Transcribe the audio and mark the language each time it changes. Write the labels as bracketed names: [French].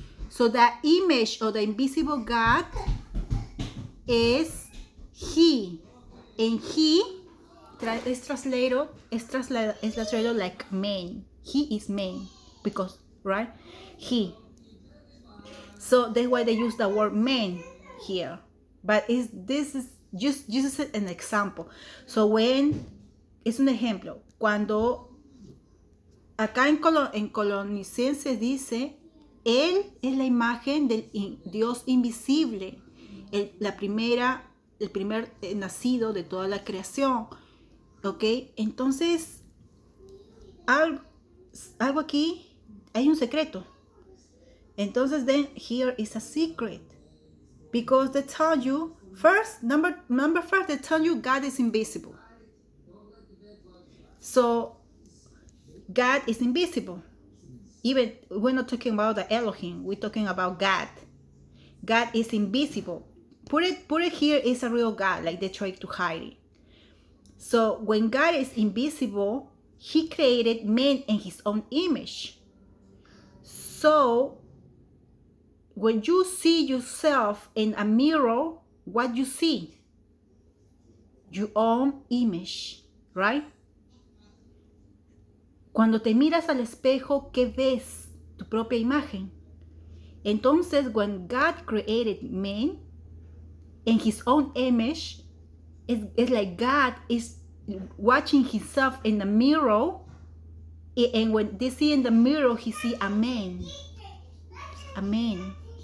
[English] So the image of the invisible God is he, and he is translated like man. He is man because right, he. So that's why they use the word man here. But this is just an example. So when [Spanish] es un ejemplo, cuando acá en Colonicenses dice, él es la imagen del Dios invisible, el primer nacido de toda la creación. ¿Ok? Entonces, algo aquí, hay un secreto. [English] Entonces, then here is a secret. Because they tell you, first, number first, they tell you God is invisible. So, God is invisible. Even, we're not talking about the Elohim, we're talking about God. God is invisible. Put it here is a real God, like they try to hide it. So when God is invisible, he created man in his own image. So when you see yourself in a mirror, what you see? Your own image, right? [Spanish] Cuando te miras al espejo, ¿qué ves? Tu propia imagen. [English] Entonces, when God created man in his own image, it's like God is watching himself in the mirror, and when they see in the mirror, he see a man. A man.